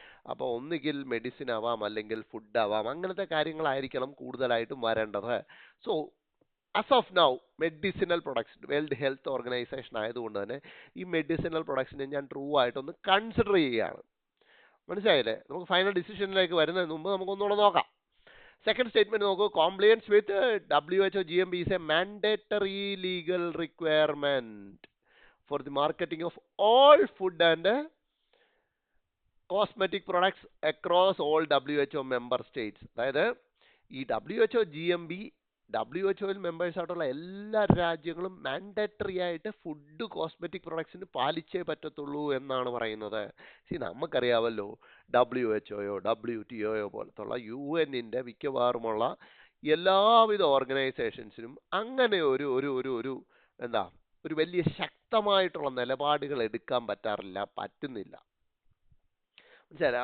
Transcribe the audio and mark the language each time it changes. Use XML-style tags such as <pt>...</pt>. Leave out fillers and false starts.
<ml>അപ്പോൾ ഒന്നുകിൽ മെഡിസിൻ ആവാം, അല്ലെങ്കിൽ ഫുഡ് ആവാം, അങ്ങനത്തെ കാര്യങ്ങളായിരിക്കണം കൂടുതലായിട്ടും വരേണ്ടത്.</ml> <en>so as of now</en> <ml>medicinal products world health organisation ആയതുകൊണ്ട് തന്നെ ഈ മെഡിസിനൽ പ്രൊഡക്ട്സിനെ ഞാൻ ട്രൂ ആയിട്ടൊന്ന് കൺസിഡർ ചെയ്യുകയാണ്. മനസ്സിലായില്ലേ? നമുക്ക് ഫൈനൽ ഡിസിഷനിലേക്ക് വരുന്നതിന് മുമ്പ് നമുക്കൊന്നുകൂടെ നോക്കാം.</ml> <en>Second statement</en> <ml>നോക്കൂ.</ml> <en>Compliance with WHO GMP is a mandatory legal requirement for the marketing of all food and cosmetic products across all WHO member states.</en> <ml>അതായത് ഈ WHO GMP WHO മെമ്പേഴ്സ് ആയിട്ടുള്ള എല്ലാ രാജ്യങ്ങളും മാൻഡേറ്ററി ആയിട്ട് ഫുഡ് കോസ്മെറ്റിക് പ്രൊഡക്ട്സിന് പാലിച്ചേ പറ്റത്തുള്ളൂ എന്നാണ് പറയുന്നത്. നമുക്കറിയാമല്ലോ, WHO WTO പോലത്തുള്ള UN-ന്റെ മിക്കവാറുമുള്ള എല്ലാവിധ ഓർഗനൈസേഷൻസിനും അങ്ങനെ ഒരു വലിയ ശക്തമായിട്ടുള്ള നിലപാടുകൾ എടുക്കാൻ പറ്റുന്നില്ല. മനസ്സിലായില്ലേ?</ml>